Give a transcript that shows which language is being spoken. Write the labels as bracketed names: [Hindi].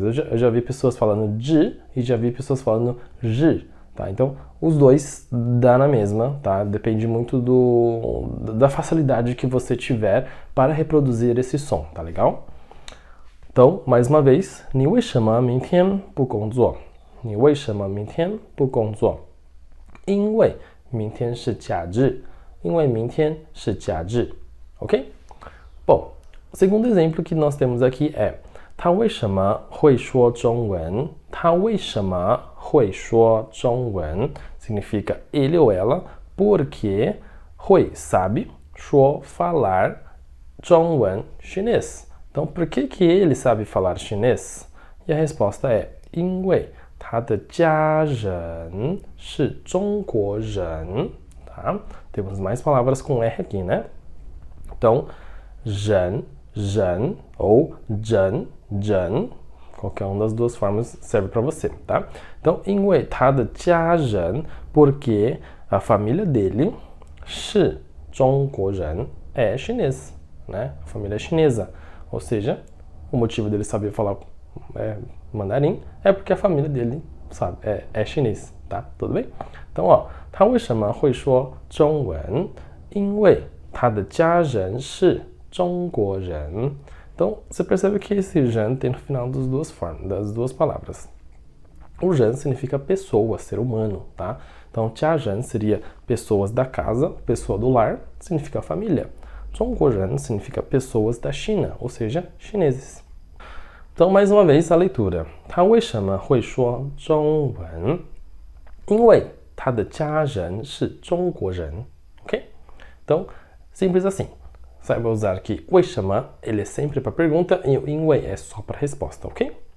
[Portuguese] Eu já vi pessoas falando de e já vi pessoas falando ri, tá? Então, os dois dá na mesma, tá? Depende muito da facilidade que você tiver para reproduzir esse som, tá legal? [Chinese] Então, mais uma vez, 你为什么明天不工作？你为什么明天不工作？因为明天是假日。因为明天是假日。Ok? [Portuguese] Bom, o segundo exemplo que nós temos aqui é [Chinese] 他为什么会说中文？他为什么会说中文 [Portuguese] significa ele ou ela porque 会 sabe 说 falar 中文 chinês. Então, por que ele sabe falar chinês? E a resposta é [Chinese] 因为他的家人是中国人。 [Portuguese] Tá? Temos mais palavras com R aqui, né? Então, 人 ou 人 qualquer uma das duas formas serve para você, tá? Então, [Chinese] 因为他的家人 [Portuguese] porque a família dele [Chinese] 是中国人 [Portuguese] é chinês, né? A família é chinesa. Ou seja, o motivo dele saber falar mandarim é porque a família dele sabe, é chinês, tá? Tudo bem? [Chinese] Então, ó, 他为什么会说中文？因为他的家人是中国人。 [Portuguese] Então, você percebe que esse 人 tem no final das duas palavras. O 人 significa pessoa, ser humano, tá? Então, 家人 seria pessoas da casa, pessoa do lar, significa família. 中国人 significa pessoas da China, ou seja, chineses. Então, mais uma vez, a leitura. [Chinese] 他为什么会说中文？因为他的家人是中国人。 [Portuguese] Ok? Então, simples assim. Saiba usar que 为什么 ele é sempre para pergunta e o 因为 é só para resposta, ok?